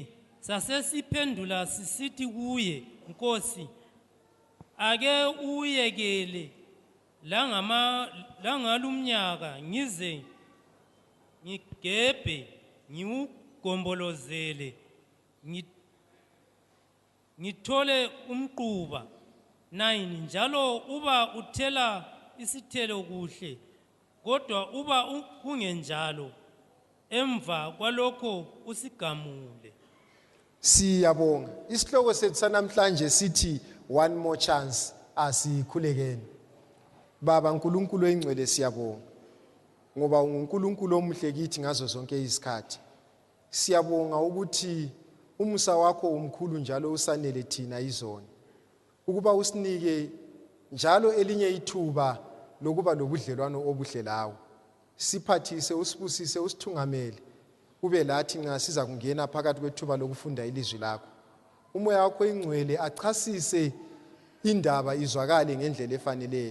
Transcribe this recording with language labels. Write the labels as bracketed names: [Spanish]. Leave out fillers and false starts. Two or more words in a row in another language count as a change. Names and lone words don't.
[North Ndebele] Sasesiphendula sisithi kuye, Nkosi, ake uyekele langalumnyaka ngize ngigebhe ngiwugombolozele ngithole umquba. 9. Njalo uba uthela isithelo kuhle kodwa uba kungenjalo emva kwalokho usigamule. Siyabonga. Isihloko sethu sanamhlanje sithi [English] one more chance [North Ndebele] asikhulekeni. Baba uNkulunkulu oyingcwele siyabonga. Ngoba uNkulunkulu omuhle kithi ngazo zonke izikhathi. Siyabonga ukuthi umusa wakho umkhulu njalo usanele thina izona. Ukuba usinike njalo elinye ithuba lokuba lobudlelwano obuhle lawe. Siphathise usibusise usithungamele. Ube lathi nxa siza kungena phakathi kwethuba lokufunda ilizwi lakho. Umoya wakho oyingcwele achasise indaba izwakale ngendlela efaneleyo.